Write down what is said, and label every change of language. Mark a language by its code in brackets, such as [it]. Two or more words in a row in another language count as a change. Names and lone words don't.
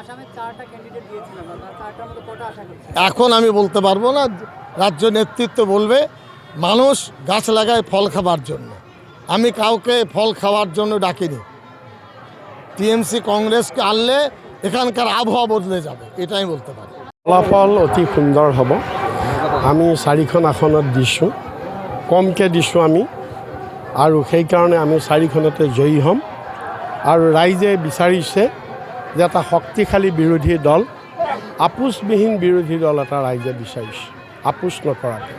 [bn] এখন আমি বলতে পারবো না, রাজ্য নেতৃত্ব বলবে। মানুষ গাছ লাগায় ফল খাবার জন্য, আমি কাউকে ফল খাওয়ার জন্য ডাকিনি। টিএমসি কংগ্রেসকে আনলে এখানকার আবহাওয়া বদলে যাবে, এটাই বলতে পারি। [as] ফলাফল অতি সুন্দৰ হ'ব। আমি 4খন আসনত দিছোঁ, কমকৈ দিছোঁ আমি, আৰু সেইকাৰণে আমি 4খনতে জয়ী হ'ম। আৰু ৰাইজে বিচাৰিছে যে এটা শক্তিশালী বিৰোধী দল, আপোচবিহীন বিৰোধী দল এটা ৰাইজে বিচাৰিছে, আপোচ নকৰাকৈ।